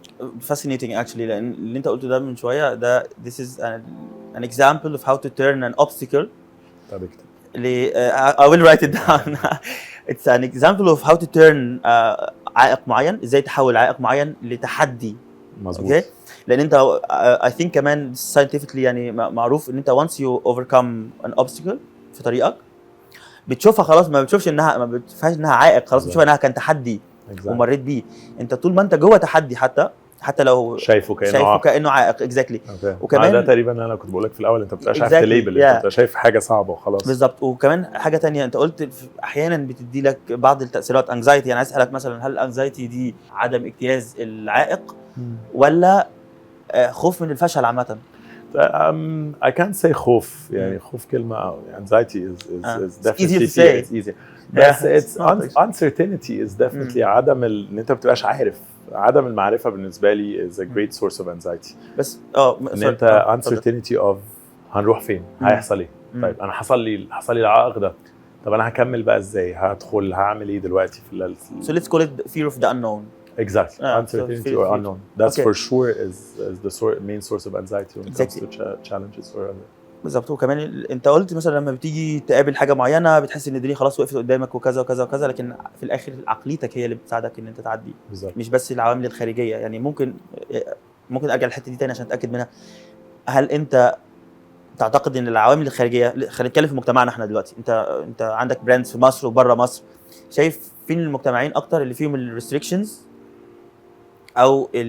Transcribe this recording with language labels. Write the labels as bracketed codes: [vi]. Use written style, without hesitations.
[en] fascinating actually، [ar] لان اللي انت قلته ده من شويه ده [en] this is an example of how to turn an obstacle [ar] طب اكتب. [en] I will write it down. It's an example of how to turn [ar] عائق معين، ازاي تحول عائق معين لتحدي. مظبوط. اوكي لان انت [en] I think [ar] كمان scientifically يعني معروف ان انت [en] once you overcome an obstacle [ar] في طريقك بتشوفها خلاص، ما بتشوفش انها، ما بتشوفهاش انها عائق، خلاص بتشوفها انها كان تحدي ومريت بيه. انت طول ما انت جوه تحدي حتى لو شايفه كانه عائق اكزاكتلي. وكمان ده تقريبا انا كنت بقول لك في الاول، انت ما بتبقاش عارف تليبل، انت بتبقى شايف حاجه صعبه وخلاص. بالظبط. وكمان حاجه تانية انت قلت احيانا بتدي لك بعض التاثيرات انكزايتي. يعني عايز اسالك مثلا، هل الانكزايتي دي عدم اجتياز العائق ولا خوف من الفشل عامه؟ [en] I can't say [ar] خوف، يعني خوف كلمه، [en] anxiety is definitely easy. [ar] بس [en] uncertainty is definitely [ar] عدم ان انت ما بتبقاش عارف. عدم المعرفه بالنسبه لي [en] is a great source of anxiety. [ar] بس ان انت [en] uncertainty of [ar] هنروح فين، هيحصل ايه. طيب انا حصل لي العائق ده، طب انا هكمل بقى ازاي، هدخل هعمل ايه دلوقتي في [en] So let's call it fear of the unknown. Exactly. Uncertainty or unknown. That's for sure is the main source of anxiety when it comes to challenges or other. [ar] بالظبط. وكمان انت قلت مثلا لما بتيجي تقابل حاجه معينه بتحس ان الدنيا خلاص وقفت قدامك وكذا وكذا وكذا، لكن في الاخر عقليتك هي اللي بتساعدك ان انت تعدي. بالظبط. مش بس العوامل الخارجيه. يعني ممكن ارجع الحته دي تاني عشان اتاكد منها. هل انت تعتقد ان العوامل الخارجيه، خلينا نتكلم في مجتمعنا احنا دلوقتي، انت عندك براندز في مصر وبره مصر، شايف فين المجتمعين اكتر اللي فيهم الريستريكشنز او